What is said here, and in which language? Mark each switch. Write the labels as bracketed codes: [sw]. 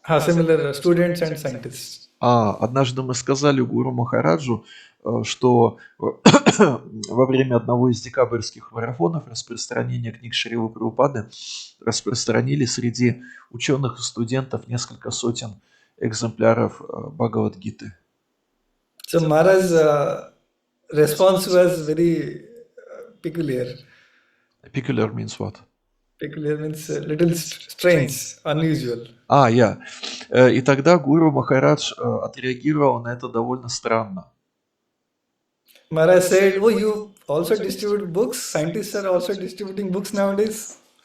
[en] Similar students and scientists. [ru] Однажды мы сказали Гуру Махараджу, что во время одного из декабрьских марафонов распространения книг Шрилы Прабхупады распространили среди ученых и студентов несколько сотен экземпляров Бхагавад-гиты. [en] So Maharaj's response was very peculiar. Peculiar means what? Peculiar means a little strange, unusual. Yeah. [ru] И тогда Гуру Махарадж отреагировал на это довольно странно. [en] Maharaj said, oh, you also distribute books? Scientists are also distributing books nowadays?